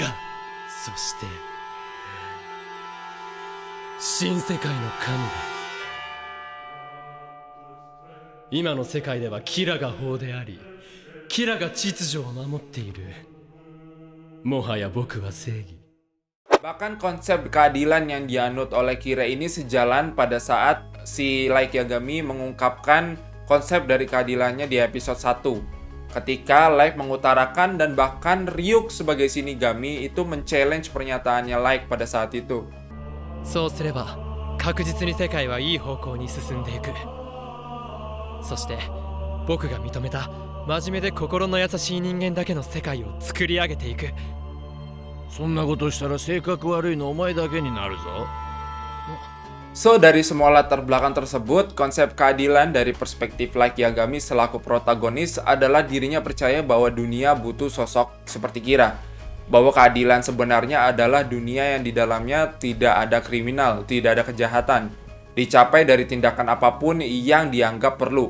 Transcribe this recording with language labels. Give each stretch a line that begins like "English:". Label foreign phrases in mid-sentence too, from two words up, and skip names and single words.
Japanese: そして新世界の神だ。今の世界ではキラが法であり、キラが秩序を守っている。もはや僕は正義。
Indonesian: Bahkan konsep keadilan yang dianut oleh Kira ini sejalan pada saat si Light Yagami mengungkapkan konsep dari keadilannya di episode 1. Ketika Light mengutarakan dan bahkan Ryuk sebagai Shinigami itu men-challenge pernyataannya Light pada saat itu.
Japanese: そうすれば確実に世界はいい方向に進んでいく。そして僕が認めた真面目で心の優しい人間だけの世界を作り上げていく。そんなことしたら性格悪いのお前だけになるぞ。
Indonesian: So, dari semua latar belakang tersebut, konsep keadilan dari perspektif Light Yagami selaku protagonis adalah dirinya percaya bahwa dunia butuh sosok seperti Kira. Bahwa keadilan sebenarnya adalah dunia yang di dalamnya tidak ada kriminal, tidak ada kejahatan, dicapai dari tindakan apapun yang dianggap perlu.